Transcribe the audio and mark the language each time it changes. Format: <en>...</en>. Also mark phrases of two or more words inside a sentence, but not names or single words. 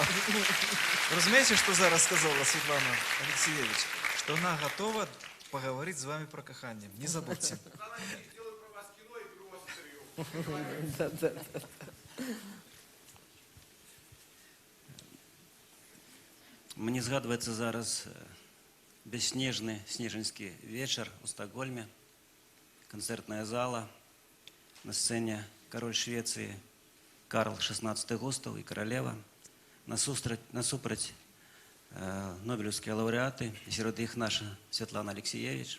<be>Разумеете, что зараз сказала Светлана Алексеевич?</be> <ru>Что она готова поговорить с вами про кахание. Не забудьте.</ru> <be>Мне згадваецца зараз бясснежны снежаньскі вечар у Стокгольме, канцэртная зала, на сцэне кароль Швецыі Карл XVI Густаў і каралева, насупраць нобелеўскія лаўрэаты, і сярод іх наша Светлана Алексеевич.</be>